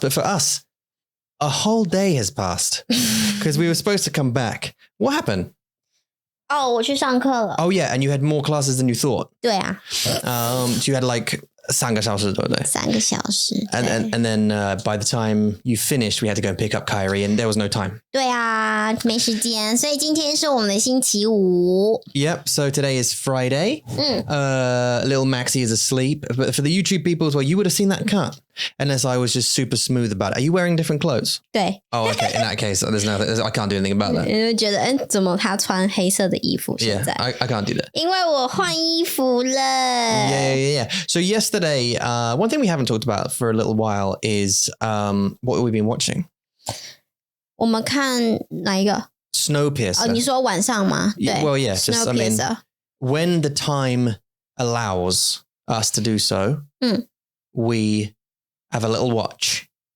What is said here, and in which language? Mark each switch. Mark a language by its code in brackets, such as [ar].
[en] But for us, a whole day has passed because we were supposed to come back. What happened? [zh] 我去上课了。 [en] Oh, yeah. And you had more classes than you thought. [zh] 对啊。 [en] So you had like [zh] 3个小时，对不对？3 个小时。 [en] And then by the time you finished, we had to go and pick up Kyrie and there was no time. [zh] 对啊，没时间。所以今天是我们的星期五。 [en] Yep. So today is Friday. Little Maxie is asleep. But for the YouTube people as well, you would have seen that cut. Unless I was just super smooth about it. Are you wearing different clothes? 对。Oh, okay. In that case, there's nothing. I can't do anything about that. [zh] 因为觉得，怎么他穿黑色的衣服？现在 [en] I can't do that. [zh] 因为我换衣服了。 [en] Yeah. So yesterday, one thing we haven't talked about for a little while is what we've been watching. [zh] 我们看哪一个 [en] Snowpiercer. [zh] 你说晚上吗？对。 [en] Well, yeah. Just, I mean, when the time allows us to do so, we have a little watch.